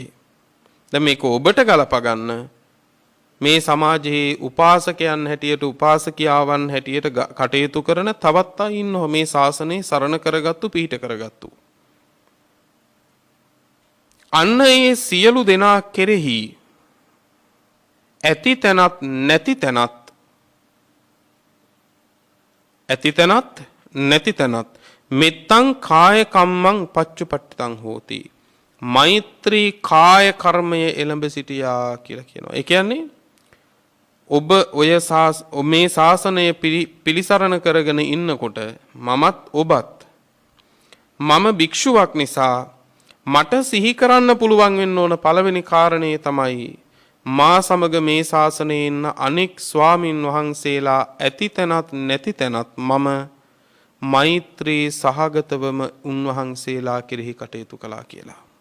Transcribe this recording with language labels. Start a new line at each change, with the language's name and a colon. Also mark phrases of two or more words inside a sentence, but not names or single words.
Sinhala: දැන් මේක ඔබට ගලප ගන්න මේ සමාජයේ උපාසකයන් හැටියට උපාසකියාවන් හැටියට කටයුතු කරන තවත් අය ඉන්නවා මේ ශාසනය සරණ කරගත්තු පිහිට කරගත්තු. අන්න ඒ සියලු දෙනා කෙරෙහි ඇති තැනත් නැති තැනත්
Pali: මෙත්තං කාය කම්මං පච්චුපට්ඨිතං හෝති.
Sinhala: මෛත්‍රී කාය කර්මය එළඹ සිටියා කියලා කියනවා. ඒ කියන්නේ ඔබ මේ ශාසනය පිළිසරණ කරගෙන ඉන්නකොට මමත් ඔබත් මම භික්ෂුවක් නිසා මට සිහි කරන්න පුළුවන් වෙන්න ඕන පළවෙනි කාරණේ තමයි මා සමග මේ ශාසනයේ ඉන්න අනෙක් ස්වාමින් වහන්සේලා ඇති තැනත් නැති තැනත් මම මෛත්‍රී සහගතවම උන්වහන්සේලා කෙරෙහි කටයුතු කළා කියලා.